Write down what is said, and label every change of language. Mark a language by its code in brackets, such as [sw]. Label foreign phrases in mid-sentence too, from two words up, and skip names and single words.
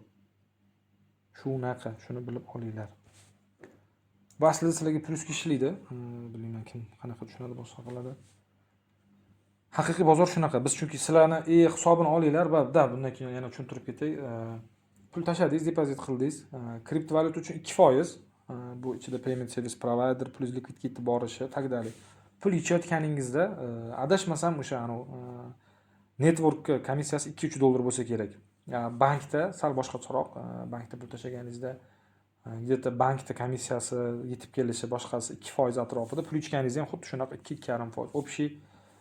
[uz] Shunaqa, shuni bilib olinglar. Bu aslida sizlarga plyusga ishlaydi. Bilmayman kim qanaqa tushunadi, boshqa qiladi. Haqiqiy bozor shunaqa. Biz chunki sizlarni hisobini olinglar va bundan keyin yana tushuntirib ketay. Pul tashladingiz, depozit qildingiz. Kriptovalyuta uchun 2%, bu ichida [en] payment service provider plus liquidity [uz] borishi, taqdali. Pul ichayotganingizda adashmasam o'sha network komissiyasi 2-3 dollar bo'lsa kerak. Bankda sal boshqacharoq, bankda pul tashlaganingizda где-то bankda komissiyasi yetib kelishi boshqasi 2% atrofida, pul ichganingizda ham xuddi shunaqa 2-2.5%.